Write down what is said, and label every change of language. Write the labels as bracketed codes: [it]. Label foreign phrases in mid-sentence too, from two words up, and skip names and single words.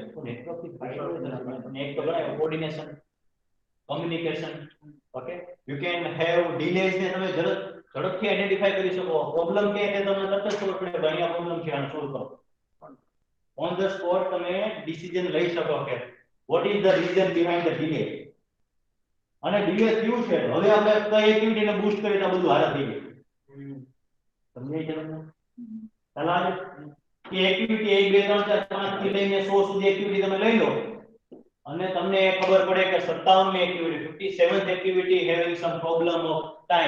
[en] So network is coordination, communication. Okay, you can have delays [gu] ને તમે ઝડપથી આઈડેન્ટિફાઈ કરી શકો. પ્રોબ્લેમ કે છે તમને તરત જ ખબર પડે ભાઈ આ પ્રોબ્લેમ છે આને સોલ્વ કરો. [en] on the spot [gu] તમે ડિસિઝન લઈ શકો કે [en] what is the reason behind the delay. [gu] અને ડિલે ક્યું છે હવે આપણે કઈ એક્ટિવિટીને બૂસ્ટ કરી તો બધું હારા થઈ જાય. સમજાય છે તમને? ચાલો કે એક્ટિવિટી 1 2 3 4 5 થી લઈને 100 સુધી એક્ટિવિટી તમે લઈ લો અને તમને ખબર પડે કે 57 ની એક્ટિવિટી 57th એક્ટિવિટી [en] having some problem of time.